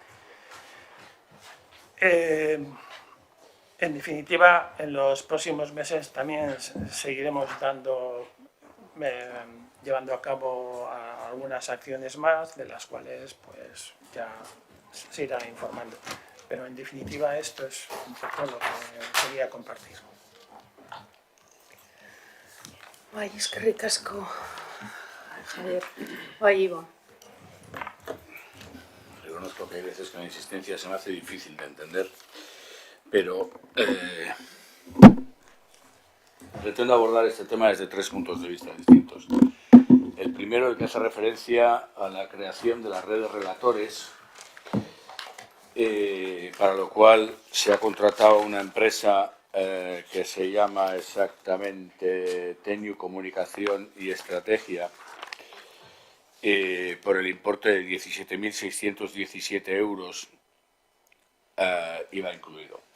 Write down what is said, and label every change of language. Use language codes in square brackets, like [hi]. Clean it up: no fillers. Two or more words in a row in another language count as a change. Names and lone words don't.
[es] En definitiva, en los próximos meses también seguiremos llevando a cabo algunas acciones más, de las cuales pues ya se irá informando. Pero en definitiva esto es un poco lo que quería compartir. [eu] Bai, eskerrik asko, Javier. Bai, Ivo. [es] Reconozco que hay veces que la insistencia se me hace difícil de entender, pero pretendo abordar este tema desde 3 puntos de vista distintos. El primero, el que hace referencia a la creación de la red de relatores, para lo cual se ha contratado una empresa que se llama exactamente Teniu Comunicación y Estrategia, por el importe de 17.617 euros, IVA incluido.